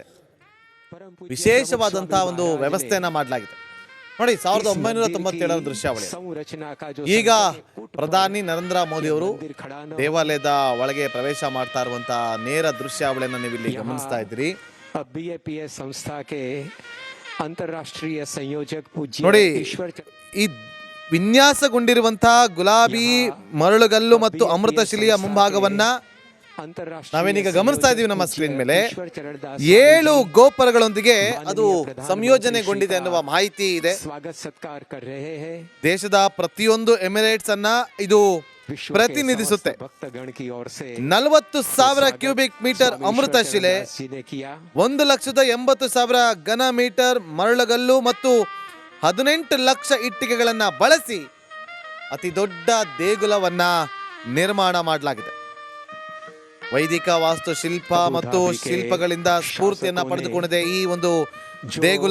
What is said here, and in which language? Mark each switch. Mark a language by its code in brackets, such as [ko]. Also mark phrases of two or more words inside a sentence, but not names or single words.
[kn] ವಿಶೇಷವಾದಂತಹ ಒಂದು ವ್ಯವಸ್ಥೆಯನ್ನ ಮಾಡಲಾಗಿದೆ. ನೋಡಿ, 1997ರ ದೃಶ್ಯಾವಳಿ. ಈಗ ಪ್ರಧಾನಿ ನರೇಂದ್ರ ಮೋದಿ ಅವರು ದೇವಾಲಯದ ಒಳಗೆ ಪ್ರವೇಶ ಮಾಡ್ತಾ ಇರುವಂತಹ ನೇರ ದೃಶ್ಯಾವಳಿಯನ್ನ ನೀವು ಇಲ್ಲಿ ಗಮನಿಸ್ತಾ ಇದ್ದೀರಿ. [hi] BAPS संस्था के अंतर्राष्ट्रीय संयोजक पूज्य [kn] ನೋಡಿ [hi] ईश्वर [kn] ಈ ವಿನ್ಯಾಸಗೊಂಡಿರುವಂತಹ ಗುಲಾಬಿ ಮರಳುಗಲ್ಲು ಮತ್ತು ಅಮೃತಶಿಲೆಯ ಮುಂಭಾಗವನ್ನ ನಾವೇನೀಗ ಗಮನಿಸ್ತಾ ಇದೀವಿ ನಮ್ಮ ಸ್ಕ್ರೀನ್ ಮೇಲೆ 7 ಗೋಪುರಗಳೊಂದಿಗೆ ಅದು ಸಂಯೋಜನೆಗೊಂಡಿದೆ ಅನ್ನುವ ಮಾಹಿತಿ ಇದೆ. [hi] स्वागत सत्कार कर रहे हैं [kn] ದೇಶದ ಪ್ರತಿಯೊಂದು ಎಮಿರೇಟ್ಸ್ ಅನ್ನ ಇದು ಪ್ರತಿನಿಧಿಸುತ್ತೆ. [hi] भक्तगण की ओर से [kn] 40,000 [en] cubic meter [kn] ಅಮೃತ ಶಿಲೆ, [hi] जी ने किया [kn] 1,80,000 ಘನ ಮೀಟರ್ ಮರಳುಗಲ್ಲು ಮತ್ತು 18 ಲಕ್ಷ ಇಟ್ಟಿಗೆಗಳನ್ನ ಬಳಸಿ ಅತಿ ದೊಡ್ಡ ದೇಗುಲವನ್ನ ನಿರ್ಮಾಣ ಮಾಡಲಾಗಿದೆ. ವೈದಿಕ ವಾಸ್ತುಶಿಲ್ಪ ಮತ್ತು ಶಿಲ್ಪಗಳಿಂದ ಸ್ಫೂರ್ತಿಯನ್ನ ಪಡೆದುಕೊಂಡಿದೆ ಈ ಒಂದು ದೇಗುಲ.